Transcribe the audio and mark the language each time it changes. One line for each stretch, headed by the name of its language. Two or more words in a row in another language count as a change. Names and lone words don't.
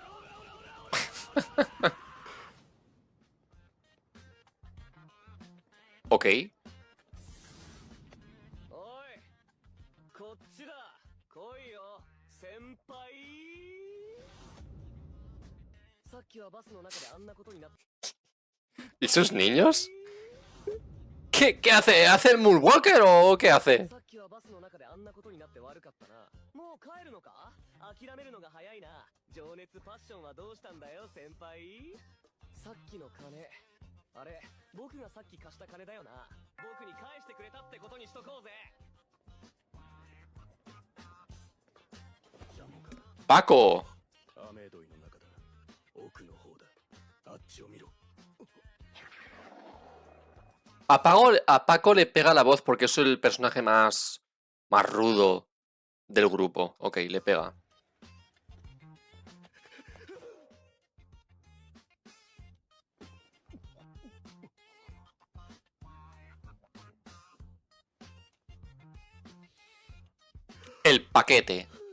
Japanese: Ok. おい、こっちだ。来いよ、先輩。さっきはバスの中であんなことになって。
Spanish: ¿Y sus niños? ¿Qué hace? ¿Hace el Moonwalker o qué hace?
Japanese: さっきはバスの中であんなことになって悪かったな。もう帰るのか？諦めるのが早いな。情熱パッションはどうしたんだよ先輩。さっきの金、あれ僕がさっき貸した金だよな。僕に返してくれたってことにしとこうぜ。 Paco. アメドイの中だ。奥の方だ。あっちを見ろ。
Spanish: A Paco le pega la voz porque es el personaje más rudo del grupo. Ok, le pega. El paquete.